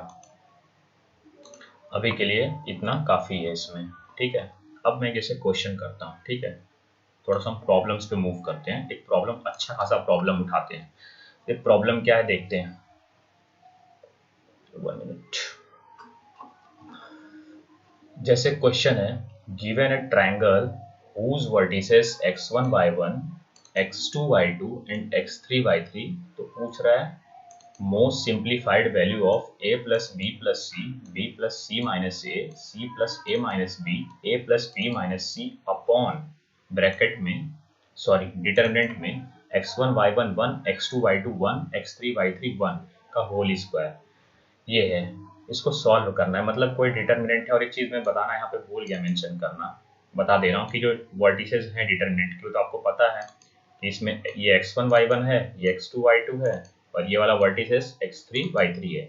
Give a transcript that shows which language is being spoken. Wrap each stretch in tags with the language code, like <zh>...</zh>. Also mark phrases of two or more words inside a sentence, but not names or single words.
<hi>अभी के लिए इतना काफी है इसमें, ठीक है। अब मैं जैसे क्वेश्चन करता हूँ, ठीक है, थोड़ा सा हम प्रॉब्लम्स पे मूव करते हैं। एक प्रॉब्लम, अच्छा खासा प्रॉब्लम उठाते हैं। एक प्रॉब्लम क्या है देखते हैं, 1 मिनट। जैसे क्वेश्चन है,</hi> <en>given a triangle whose vertices x1 y1 x2 y2 and x3 y3,</en> <hi>तो पूछ रहा है</hi> <en>most simplified value of a plus b plus c, b plus c minus a, c plus a minus b, a plus b minus c upon bracket में, sorry determinant में x1 y1 1, x2 y2 1, x3 y3 1 का whole square.</en> <hi>ये है, इसको सॉल्व करना है। मतलब कोई डिटरमिनेंट है, और एक चीज मैं बताना यहाँ पे भूल गया मेंशन करना, बता दे रहा हूँ कि जो वर्टिसेस हैं डिटरमिनेंट के, तो आपको पता है कि इसमें ये x1 y1 है, ये x2 y2 है, और ये वाला वर्टिसेस x3 y3 है।</hi>